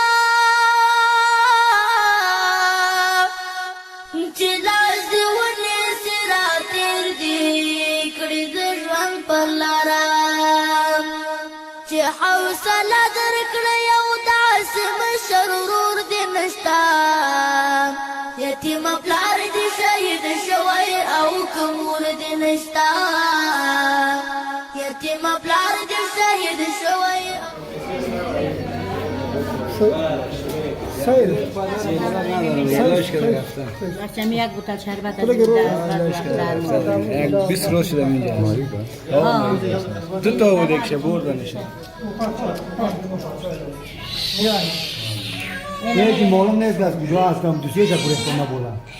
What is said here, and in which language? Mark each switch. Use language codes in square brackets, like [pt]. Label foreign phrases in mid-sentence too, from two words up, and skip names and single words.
[ps] چې لاس دې ونیسي راتېر دې کړې د ژوند پر لاره چې حوصله درکړه یو داسې مشر ورور دې نشته یتیم پلار دې شهید شوی او که مور دې نشته یتیم پلار دې شهید شوی [fa] داشتم یک بوتل شربت از یک 20 روز شده اینجا دو تا بود یک شب بردنش یکی معلوم نیست از کجا هستم دوسیه چه پوره کنم بولا